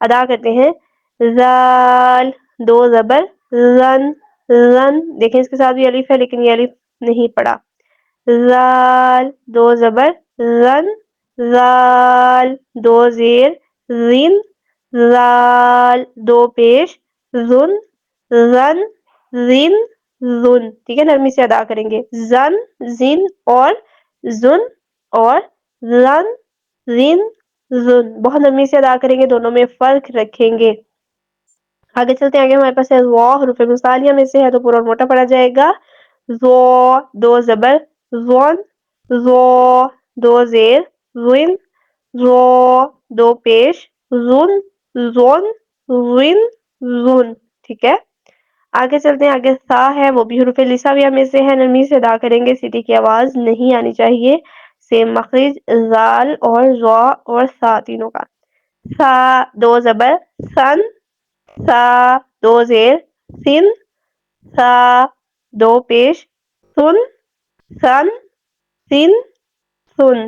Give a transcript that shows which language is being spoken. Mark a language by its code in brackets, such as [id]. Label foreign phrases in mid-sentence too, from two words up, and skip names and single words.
[ur] ادا کرتے ہیں، زال دو زبر رن رن، دیکھیں اس کے ساتھ بھی الف ہے لیکن یہ الف نہیں پڑا. زال دو زبر رن زال دو زیر رن زال دو پیش رن رن رن رن. ٹھیک ہے، نرمی سے ادا کریں گے. زن زن اور زن اور رن رن رن، بہت نرمی سے ادا کریں گے، دونوں میں فرق رکھیں گے. آگے چلتے ہیں. آگے ہمارے پاس ہے وا، حروف مثالیہ میں سے ہے تو پورا اور موٹا پڑا جائے گا. زو دو زبر زون زو دو زیر زن زو دو پیش زن زون زن زن. ٹھیک ہے، آگے چلتے ہیں. آگے سا ہے، وہ بھی حروف لسانیہ میں سے ہے، نرمی سے ادا کریں گے، سیٹی کی آواز نہیں آنی چاہیے. سیم مخرج زال اور زوا اور سا تینوں کا. سا دو زبر سن سا دو زیر سن سا دو پیش سن سن سن سن.